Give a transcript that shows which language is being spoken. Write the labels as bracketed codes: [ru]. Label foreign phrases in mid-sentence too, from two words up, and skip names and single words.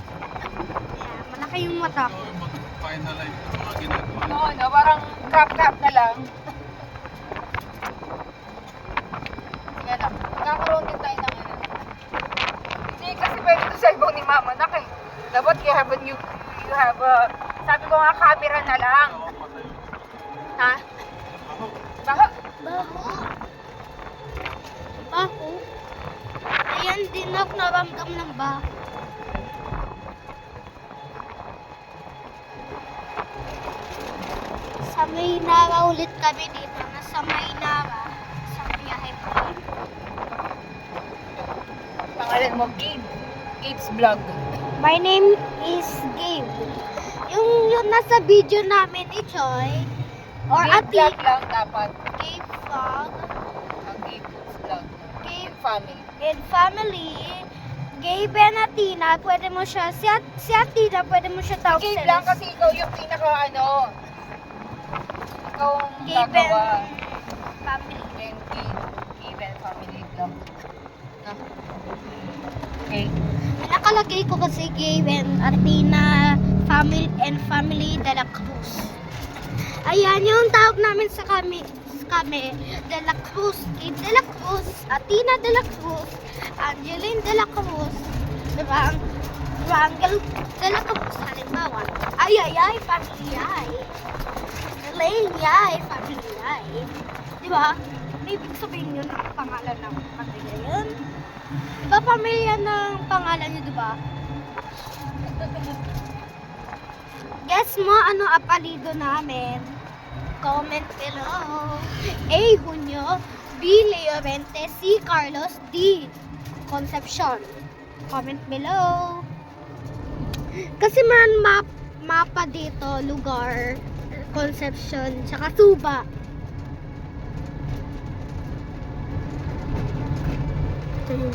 [tl] Ayan, malaki yung mata ko. Finalize yung mga ginagawa. Oo, no, parang crap na lang. Yan lang. Magkakaroon din tayo ng ano. Hindi kasi pwede ito sa ibang ni Mama Nak eh. Dapat [en] you have [tl] sabi ko nga camera na lang. Ha? Baka? Baho. Ayan din ako naramdam ng baho. Sa Maynara ulit kami dito. Nasa Maynara. Sa biyahe pa. Pangalan mo, Gabe. Gabe's Vlog. [en] My name is Gabe. [tl] Yung nasa video namin ni Joy. Or Gabe Ati. Vlog lang dapat. Gabe Vlog. Ang Gabe's Vlog. Gabe Family. and Family. Gabe and Atina. Pwede mo siya. Si Atina, pwede mo siya tawag Gabe lang kasi ikaw yung pinaka ano. Ikaw ang Gabe gagawa. and Family. And Gabe and Family Vlog. No? Okay. Nakalagay ko kasi Gabe and Atina Family de la Cruz. Ayan yung tawag namin sa kami de la Cruz, Gabe de la Cruz, Atina de la Cruz, Angeline de la Cruz, Rangel de la Cruz, halimbawa. Ay, pamilyay. Elaine, pamilyay. Diba? May ibig sabihin yun ang pangalan ng pamilya yun. Diba pamilya ng pangalan niyo, diba? Guess mo ano apelido namin? [en] Comment below. [tl] A. Junio, B. Leorente, C. Carlos, D. Concepcion. [en] Comment below. [tl] Kasi man mapa dito, lugar, Concepcion, tsaka Suba. Ito yung